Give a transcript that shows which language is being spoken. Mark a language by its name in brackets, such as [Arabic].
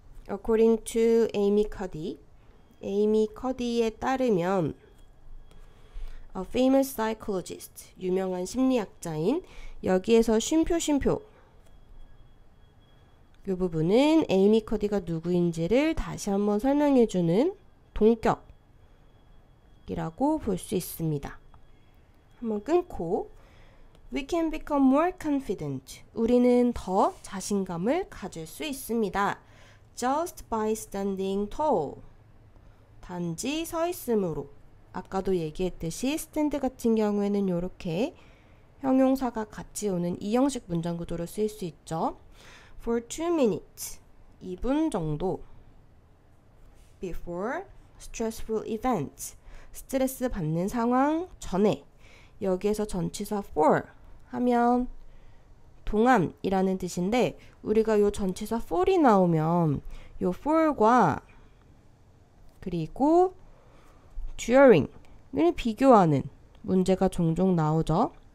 [English] According to Amy Cuddy, [Korean] 에이미 커디에 따르면 [English] A famous psychologist, [Korean] 유명한 심리학자인 여기에서 쉼표 이 부분은 에이미 커디가 누구인지를 다시 한번 설명해주는 동격이라고 볼 수 있습니다. 한번 끊고 [English] We can become more confident. [Korean] 우리는 더 자신감을 가질 수 있습니다. [English] Just by standing tall. [Korean] 단지 서 있음으로. 아까도 얘기했듯이 stand 같은 경우에는 이렇게 형용사가 같이 오는 이 형식 문장 구도로 쓰일 수 있죠. [English] For 2 minutes. [Korean] 2분 정도. [English] Before stressful events. [Korean] 스트레스 받는 상황 전에. 여기에서 전치사 for 하면 동안이라는 뜻인데 우리가 요 전치사 for이 나오면 요 for과 그리고 during을 비교하는 문제가 종종 나오죠.